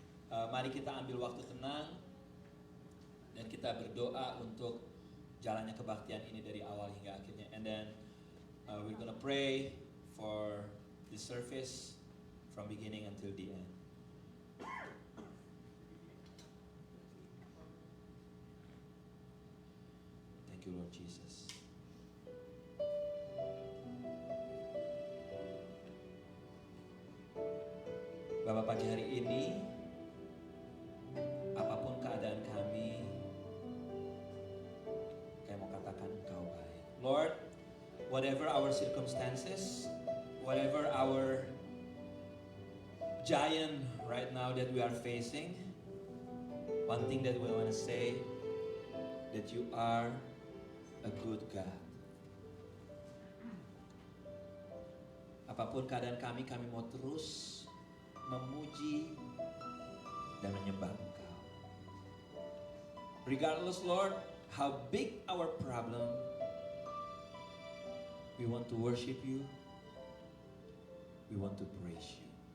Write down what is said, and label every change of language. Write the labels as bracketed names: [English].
[Indonesian] Mari kita ambil waktu tenang dan kita berdoa untuk jalannya kebaktian ini dari awal hingga akhirnya. [English] And then we're gonna pray for the service from beginning until the end. Thank you, Lord Jesus. [Indonesian] Bapak, pagi hari ini, apapun keadaan kami, kami mau katakan Engkau baik. [English] Lord, whatever our circumstances, whatever our giant right now that we are facing, one thing that we want to say, that you are a good God. [Indonesian] Apapun keadaan kami mau terus memuji dan menyembah Engkau. [English] Regardless, Lord, how big our problem, we want to worship you, we want to praise you.